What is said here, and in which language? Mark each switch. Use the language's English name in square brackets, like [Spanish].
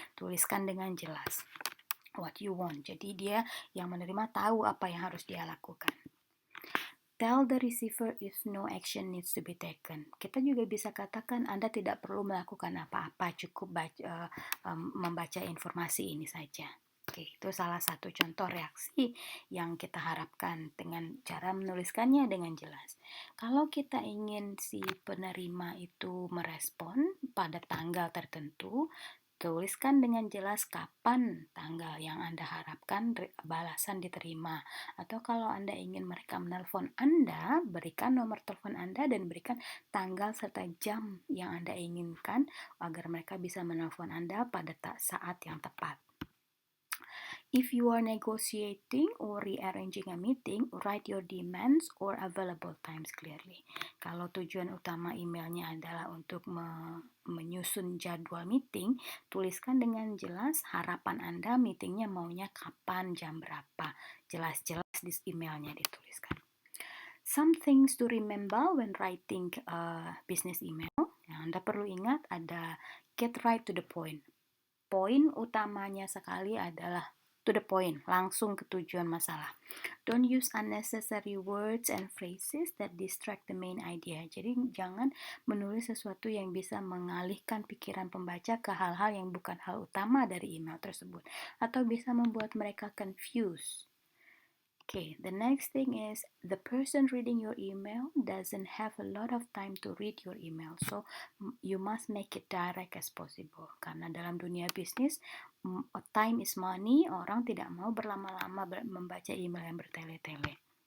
[Indonesian] Tuliskan dengan jelas [English] what you want. [Indonesian] Jadi dia yang menerima tahu apa yang harus dia lakukan. [English] Tell the receiver if no action needs to be taken. [Indonesian] Kita juga bisa katakan Anda tidak perlu melakukan apa-apa, cukup membaca informasi ini saja. Oke, itu salah satu contoh reaksi yang kita harapkan dengan cara menuliskannya dengan jelas. Kalau kita ingin si penerima itu merespon pada tanggal tertentu, tuliskan dengan jelas kapan tanggal yang Anda harapkan balasan diterima. Atau kalau Anda ingin mereka menelpon Anda, berikan nomor telepon Anda dan berikan tanggal serta jam yang Anda inginkan agar mereka bisa menelpon Anda pada saat yang tepat. [English] If you are negotiating or rearranging a meeting, write your demands or available times clearly. [Indonesian] Kalau tujuan utama emailnya adalah untuk menyusun jadwal meeting, tuliskan dengan jelas harapan Anda meetingnya maunya kapan, jam berapa. Jelas-jelas di emailnya dituliskan. [English] Some things to remember when writing business email. [Indonesian] Yang Anda perlu ingat ada [English] get right to the point. [Indonesian] Poin utamanya sekali adalah [English] to the point, [Indonesian] langsung ke tujuan masalah. [English] Don't use unnecessary words and phrases that distract the main idea. [Indonesian] Jadi jangan menulis sesuatu yang bisa mengalihkan pikiran pembaca ke hal-hal yang bukan hal utama dari email tersebut atau bisa membuat mereka confused. [English] Okay, the next thing is the person reading your email doesn't have a lot of time to read your email. So you must make it direct as possible. [Indonesian] Karena dalam dunia bisnis, [English] time is money, [Indonesian] orang tidak mau berlama-lama membaca email yang bertele-tele.